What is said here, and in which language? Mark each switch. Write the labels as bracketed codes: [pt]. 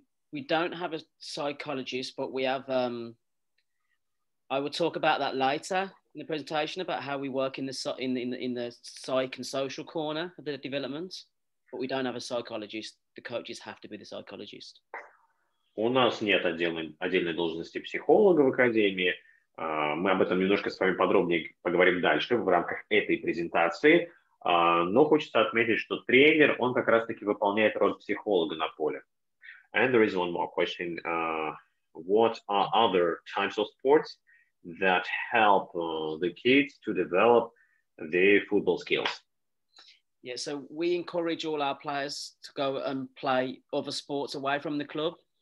[en] We don't have a psychologist, but we have. I will talk about that later in the presentation about how we work in the psych and social corner of the development. But we don't have a psychologist. The coaches have to be the psychologist. [ru] У нас нет отдельной должности психолога в академии. Мы об этом немножко с вами подробнее поговорим дальше в рамках этой презентации. Но хочется отметить, что тренер, он как раз-таки выполняет роль психолога на поле. [en] And there is one more question. What are other types of sports that help the kids to develop their football skills? Yeah, so we encourage all our players to go and play other sports away from the club.